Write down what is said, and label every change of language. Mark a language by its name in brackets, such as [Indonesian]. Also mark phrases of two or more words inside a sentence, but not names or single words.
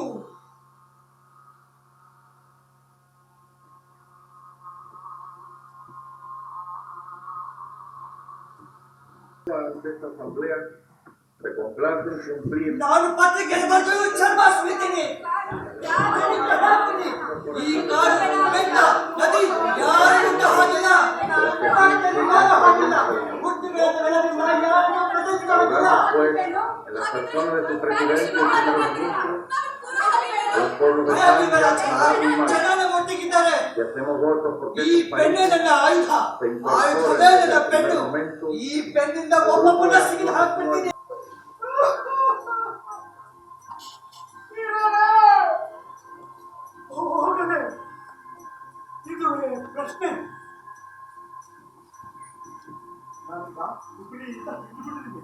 [Spanish] Esta asamblea se complace en cumplir [Kannada] ನಾನು ಪತ್ರಿಕೆ ಬರೆದು ಚರ್ಮ ಸುಲಿತೀನಿ. ಈ ಕಾಡು ಬೆಟ್ಟ ನದಿ ಯಾರಿಗೂ ಹಾಗಿಲ್ಲ. [Spanish] en las personas de su presidente, el señor ministro, a los pueblos de [Kannada] ಒಟ್ಟಿಗಿದ್ದಾರೆ. [Spanish] y hacemos votos porque [Kannada] ಈ [Spanish] este país [Kannada] ಪೆನ್ನೇ ನನ್ನ ಆಯುಧ. [Spanish] se [Kannada] ಆಯುಧವೇ [Spanish] incorpore [Kannada] ನನ್ನ [Spanish] desde el [Kannada] ಪೆನ್ನು. [Spanish] primer momento [Kannada] ಈ ಪೆನ್ನಿಂದ ಒಬ್ಬೊಬ್ಬನ ಸಿಗಿದು ಹಾಕ್ಬಿಡ್ತೀನಿ. ಹೋಗದೆ ಇದು ಪ್ರಶ್ನೆ. ನಾನೀಗ ಹುಬ್ಳಿಯಿಂದ ಬಿಟ್ಟುಬಿಟ್ಟಿದ್ದೀನಿ.